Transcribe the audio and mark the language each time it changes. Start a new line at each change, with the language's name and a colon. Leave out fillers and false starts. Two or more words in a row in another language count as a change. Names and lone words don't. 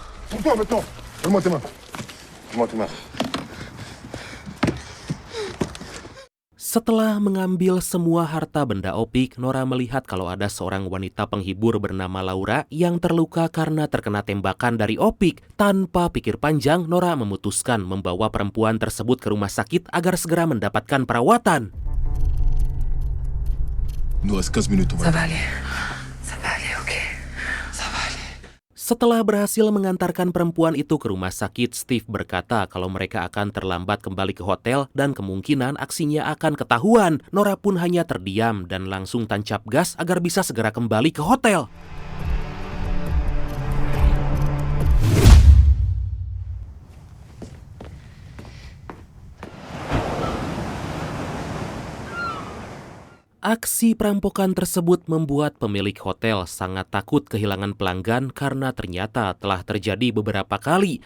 Indonesian: Setelah mengambil semua harta benda Opik, Nora melihat kalau ada seorang wanita penghibur bernama Laura yang terluka karena terkena tembakan dari Opik. Tanpa pikir panjang, Nora memutuskan membawa perempuan tersebut ke rumah sakit agar segera mendapatkan perawatan.
French: Nous reste 15 minutes, Ça va aller. Ça va aller, ok. Ça va aller.
Indonesian: Setelah berhasil mengantarkan perempuan itu ke rumah sakit, Steve berkata kalau mereka akan terlambat kembali ke hotel dan kemungkinan aksinya akan ketahuan. Nora pun hanya terdiam dan langsung tancap gas agar bisa segera kembali ke hotel. Aksi perampokan tersebut membuat pemilik hotel sangat takut kehilangan pelanggan karena ternyata telah terjadi beberapa kali.